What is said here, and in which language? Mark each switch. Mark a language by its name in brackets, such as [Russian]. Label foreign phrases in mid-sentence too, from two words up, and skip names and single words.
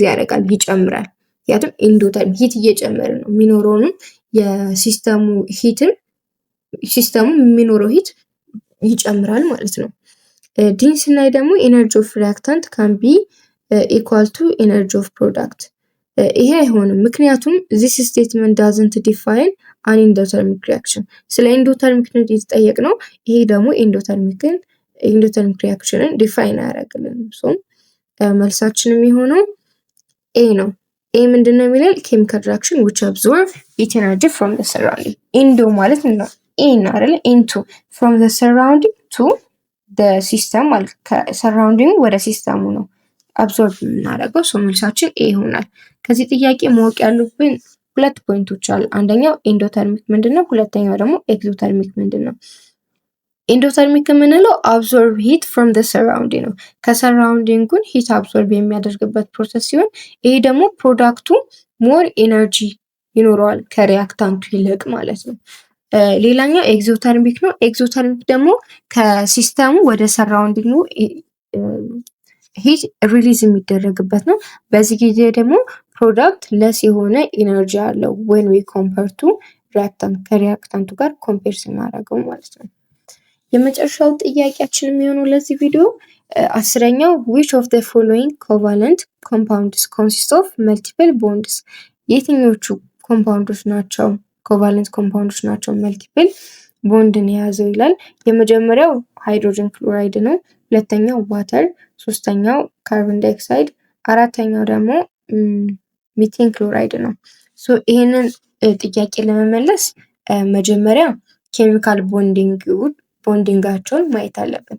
[Amharic] ያደርጋል፣ ይጨምራል። ምክንያቱም ኢንዶተርም ሂት እየጨመረ ነው የሚኖረውንም የሲስተሙ ሂትም ሲስተሙ የሚኖረው ሂት ይጨምራል ማለት ነው። ዲን ስናይ ደግሞ [English] energy of reactant can be equal to energy of product። [Amharic] ይሄ አይሆንም፣ ምክንያቱም [English] this statement doesn't define an endothermic reaction። [Amharic] ስለ ኢንዶተርሚክ ነው የተጠየቅነው። ይሄ ደግሞ [English] endothermic reaction [Amharic] ዲፋይን አያደርግልንም። ሶ መልሳችን የሚሆነው ኤ ነው። ኤ ምንድነው የሚለው [English] chemical reaction which absorb heat energy from the surrounding። [Amharic] ኢንዶ ማለት ነው ኢን አይደለ፣ ኢንቱ [English] from the surrounding to the system [Amharic] ማለት ከሰራውንዲንግ ወደ ሲስተሙ ነው አብዞርብ የምናደርገው። ሶ መልሳችን ኤ ይሆናል። ከዚህ ጥያቄ ማወቅ ያሉብን ሁለት ፖይንቶች አሉ። አንደኛው ኢንዶተርሚክ ምንድነው፣ ሁለተኛው ደግሞ ኤክዞተርሚክ ምንድነው። ኢንዶተርሚክ የምንለው [English] absorb heat from the surrounding [Amharic] ነው። ከሰራውንዲንጉን [English] heat absorb [Amharic] የሚያደርግበት ፕሮሰስ ሲሆን ይሄ ደግሞ ፕሮዳክቱ [English] more energy [Amharic] ይኖረዋል ከሪያክታንቱ ይልቅ ማለት ነው። ሌላኛው ኤክዞተርሚክ ነው። ኤክዞተርሚክ ደግሞ ከሲስተሙ ወደ ሰራውንዲንጉ [English] heat release [Amharic] የሚደረግበት ነው። በዚህ ጊዜ ደግሞ ፕሮዳክት ለስ የሆነ ኢነርጂ አለው [English] when we compare to reactant [Amharic] ከሪያክታንቱ ጋር ኮምፔር ስናደርገው ማለት ነው። የመጨረሻው ጥያቄያችን የሚሆነው ለዚህ ቪዲዮ 10ኛው [English] which of the following covalent compounds consist of multiple bonds? [Amharic] የትኞቹ ኮምፓውንዶች ናቸው [English] covalent compounds [Amharic] ናቸው [English] multiple bond [Amharic] የያዘው ይላል። የመጀመሪያው [English] hydrogen chloride [Amharic] ነው። ሁለተኛው ዋተር፣ ሶስተኛው [English] carbon dioxide፣ [Amharic] አራተኛው ደግሞ [English] methane chloride [Amharic] ነው። ሶ ይሄንን ጥያቄ ለመመለስ መጀመሪያ ኬሚካል ቦንዲንጋቸውን ማየት አለብን።